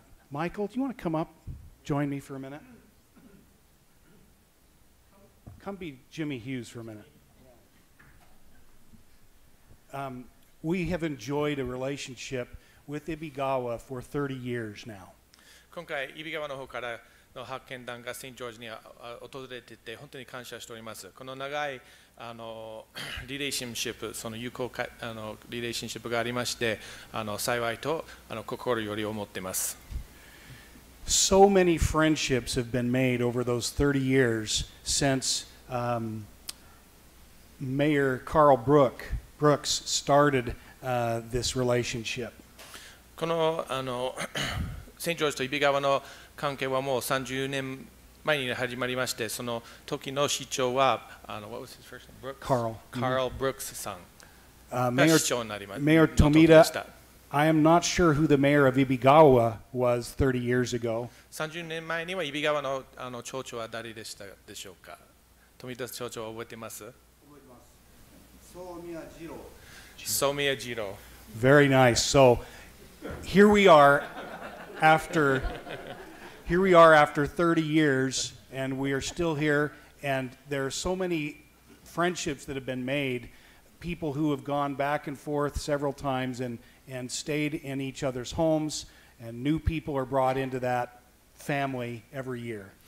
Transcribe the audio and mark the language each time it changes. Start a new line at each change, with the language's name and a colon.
English: Michael, do you want to come up, join me for a minute? Come be Jimmy Hughes for a minute. We have enjoyed a relationship with Ibigawa for 30 years now.
Japanese: 今回、揖斐川の方からの発見団がセントジョージに訪れていて本当に感謝しております。この長いリレーションシップ、その友好リレーションシップがありまして幸いと心より思っています。
English: So many friendships have been made over those 30 years since Mayor Carl Brooks started this relationship.
Japanese: このセントジョージと揖斐川の関係はもう30年前に始まりまして、その時の市長は
English: what was his first name?
Japanese: Carl Brooks さんが市長になりました。
English: Mayor Tomita, I am not sure who the mayor of Ibigawa was 30 years ago.
Japanese: 30年前には揖斐川の町長は誰でしたでしょうか。富田町長は覚えてます？覚えてます。宗宮次郎。
English: Very nice. So here we are after 30 years, and we are still here, and there are so many friendships that have been made, people who have gone back and forth several times and stayed in each other's homes, and new people are brought into that family every year.